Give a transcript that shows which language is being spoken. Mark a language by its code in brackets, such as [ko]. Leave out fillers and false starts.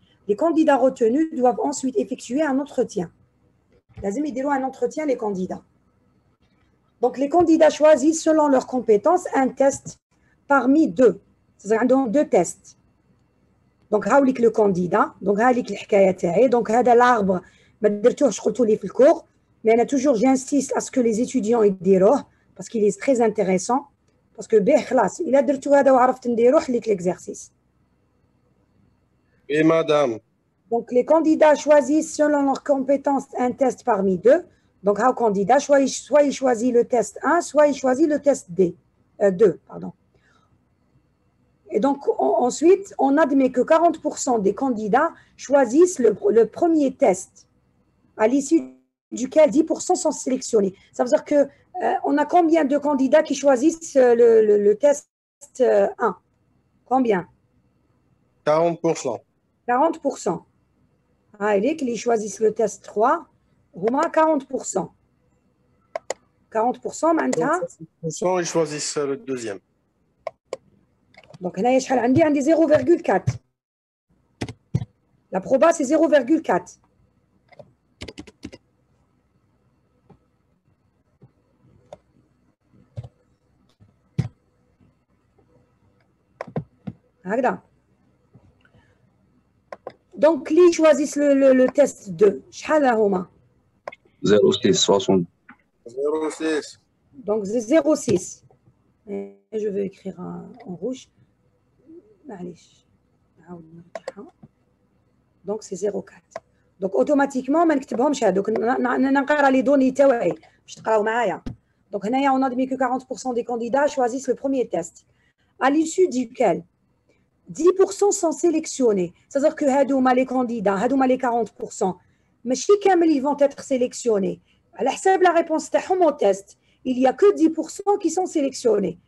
[fr] Les candidats retenus doivent ensuite effectuer un entretien. [ar] لازم يديروا [fr] un entretien les candidats. Donc les candidats choisissent selon leurs compétences un test parmi deux. C'est-à-dire عندهم deux tests. Donc هاوليك le candidat. [ar] Donc هاوليك الحكايه تاعي. Donc هذا l'arbre ما درتوهش قلتوا لي في الكور. [fr] Mais toujours j'insiste à ce que les étudiants [ar] يديروه [fr] parce qu'il est très intéressant. [ar] Parce que به خلاص إلا درتو هذا وعرفت نديرو حليت l'exercice. [fr] Oui, madame. Donc, les candidats choisissent selon leurs compétences un test parmi deux. Donc, un candidat, soit il choisit le test 1, soit il choisit le test 2. Pardon. Et donc, ensuite, on admet que 40% des candidats choisissent le premier test, à l'issue duquel 10% sont sélectionnés. Ça veut dire qu'on a combien de candidats qui choisissent le test 1? Combien? 40%. 40%. اللي choisissent le test 3 هما 40%. [ar] 40% معناتها [fr] 60% ils choisissent le deuxième. [ar] Donc هنايا شحال عندي 0,4. [fr] La proba c'est 0,4. [ar] هكذا. [fr] Donc, qui choisissent le test 2? [ar] شحال هما؟ 0,6 60. 0,6. [fr] Donc, c'est 0,6. Je vais écrire en rouge. معليش. Donc, c'est 0,4. Donc, automatiquement, [ar] ما نكتبهمش هذوك. نقرا لي دوني تاعي باش تقراو معايا. [fr] Donc, هنايا on admet que 40% des candidats choisissent le premier test. À l'issue duquel 10% sont sélectionnés. C'est-à-dire que les candidats, les 40%, mais ils vont être sélectionnés. À la la réponse au test, il n'y a que 10% qui sont sélectionnés.